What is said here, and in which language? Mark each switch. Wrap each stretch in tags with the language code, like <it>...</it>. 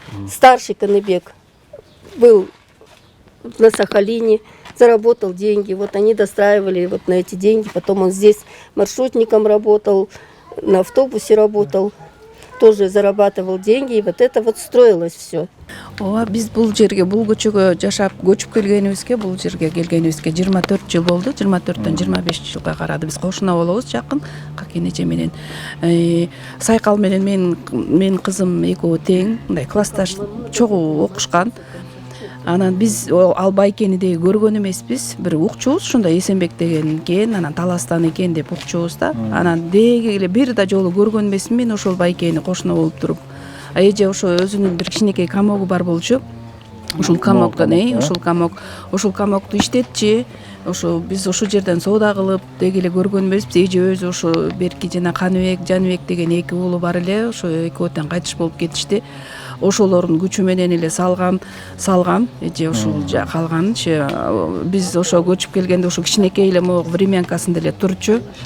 <ru>Старший Каныбек был на Сахалине, заработал деньги. Вот они достраивали вот на эти деньги. Потом он здесь маршрутником работал, на автобусе работал, тоже зарабатывал деньги, и вот это вот строилось все.</ru> <ky>Ооба, биз бул жерге, бул көчөгө жашап, көчүп келгенибизге, бул жерге келгенибизге 24 жыл болду. 24төн 25 жылга карады. Биз кошуна болобуз, жакын Какен эже менен. Сайкал менен мен кызым экөө тең, мындай классташ чогуу окушкан. Анан биз ал Байкени деги көргөн эмеспиз, бир укчубуз, ушундай Эсенбек деген экен, анан Таластан экен деп укчубуз да. Анан деги эле бир да жолу көргөн эмесмин мен ошол Байкени кошуна болуп туруп. Эже ошо өзүнүн бир кичинекей камогу бар болчу. Ушул камоктон, ушул камокту иштетчи. Ошо биз ошол жерден соода кылып деги эле көргөн эмеспиз. Эже өзү ошо берки жана Каныбек, Жаныбек деген эки уулу бар эле, ошо экөөтөн кайтыш болуп кетишти. Ошолордун күчү менен эле салган эже ушул калган. Биз ошо көчүп келгенде ошо кичинекей эле могу времянкасында эле турчу.</ky>